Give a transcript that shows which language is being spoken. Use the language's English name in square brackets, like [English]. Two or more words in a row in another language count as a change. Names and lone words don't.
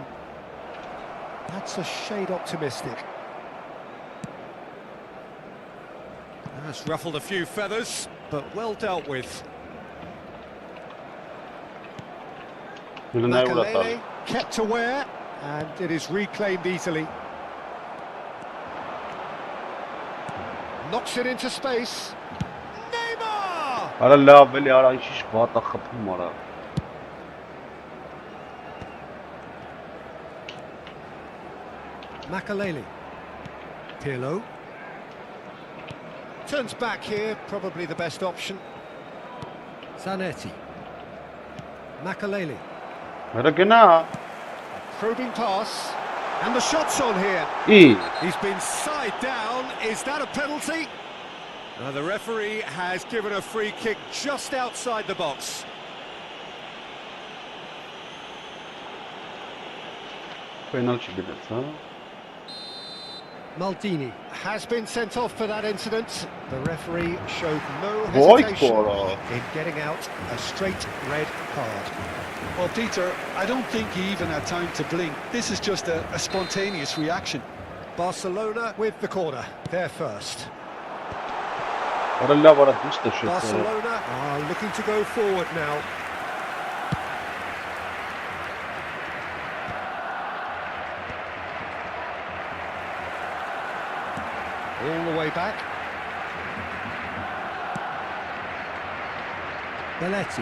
[English] That's a shade optimistic. That's ruffled a few feathers, but well dealt with. Makelele kept aware, and it is reclaimed easily. Knocks it into space. Neymar! [Armenian] Արա լավ էլի, արա ինչ վատա խփում արա։ [English] Makelele. Pirlo. Turns back here, probably the best option. Zanetti. Makelele. [Armenian] Արա գնա։ [English] Probing pass. And the shot's on here. Ի։ He's been side down. Is that a penalty? Now the referee has given a free kick just outside the box. [Armenian] Penalty գնաց, հա։ [English] Maldini has been sent off for that incident. The referee showed no hesitation in getting out a straight red card. Well, Peter, I don't think he even had time to blink. This is just a spontaneous reaction. Barcelona with the corner, they're first. [Armenian] Արա լավ արա դուս տաշեց։ [English] Barcelona are looking to go forward now. All the way back. Belletti.